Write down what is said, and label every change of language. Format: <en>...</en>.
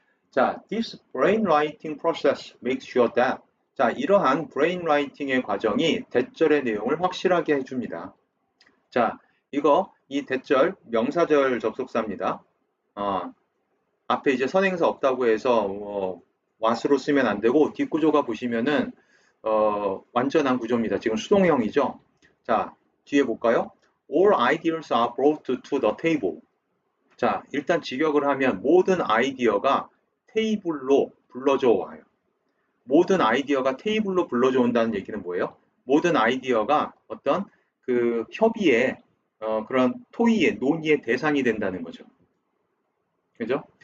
<ko>자,</ko> <en>this brainwriting process makes sure that</en> <ko>자, 이러한 brainwriting의 과정이 대절의 내용을 확실하게 해줍니다. 자, 이 대절 명사절 접속사입니다. 앞에 이제 선행사 없다고 해서 what으로 쓰면 안 되고 뒷구조가 보시면은 완전한 구조입니다. 지금 수동형이죠. 자, 뒤에 볼까요?</ko> <en>All ideas are brought to the table.</en> <ko>자, 일단 직역을 하면 모든 아이디어가 테이블로 불러져 와요. 모든 아이디어가 테이블로 불러져 온다는 얘기는 뭐예요? 모든 아이디어가 어떤 그 협의의 그런 토의의 논의의 대상이 된다는 거죠. 그죠?</ko>